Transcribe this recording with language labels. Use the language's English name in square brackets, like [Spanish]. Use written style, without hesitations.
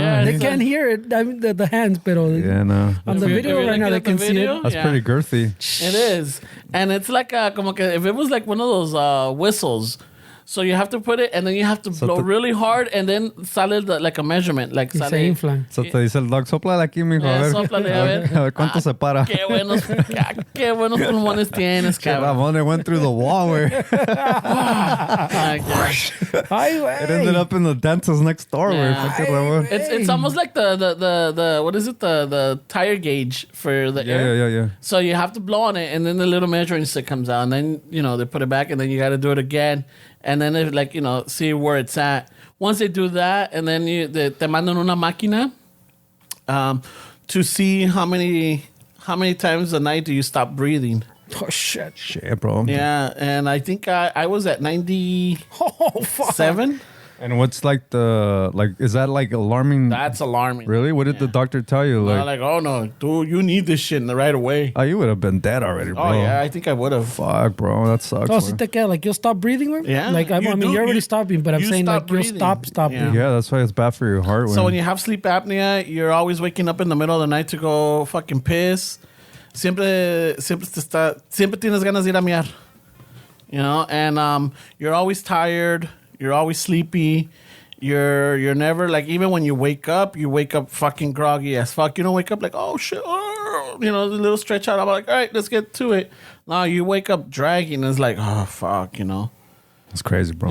[English] Yeah, They can't hear it. I mean, the hands, pero no. on the video right now they can see it. That's pretty girthy. It is, and it's like como que if it was like one of those whistles. So you have to put it, and then you have to blow really hard, and then sale like a measurement. Like [Spanish] Y se inflan. So te dice el doc, sóplale aquí, mijo. Sóplale, a ver. A ver cuánto se para. Qué buenos pulmones tienes, cabrón. [English] Ramon, it went through the wall where [Spanish] Ay, güey. [English] it ended up in the dentist next door. Yeah. It's almost like the what is it, the tire gauge for the air. Yeah. So you have to blow on it, and then the little measuring stick comes out, and then they put it back, and then you got to do it again. And then they see where it's at. Once they do that, and then te mandan una máquina to see how many times a night do you stop breathing. Oh, shit. Shit, bro. Yeah, and I think I was at 97. Oh, fuck. And what's is that like alarming? That's alarming. Really? What did the doctor tell you? They're like, oh no, dude, you need this shit right away. Oh, you would have been dead already, bro. Oh yeah, I think I would have. Fuck, bro, that sucks. Oh, si te queda, like you'll stop breathing, man? Yeah. Like, you're already stopping, but I'm saying like breathing. you'll stop breathing. Yeah, that's why it's bad for your heart. So when you have sleep apnea, you're always waking up in the middle of the night to go fucking piss. [Spanish] Siempre tienes ganas de ir a miar. [English] And you're always tired. You're always sleepy. You're never like, even when you wake up fucking groggy as fuck. You don't wake up like, oh shit, the little stretch out. I'm like, all right, let's get to it. No, you wake up dragging. It's like, oh fuck, It's crazy, bro.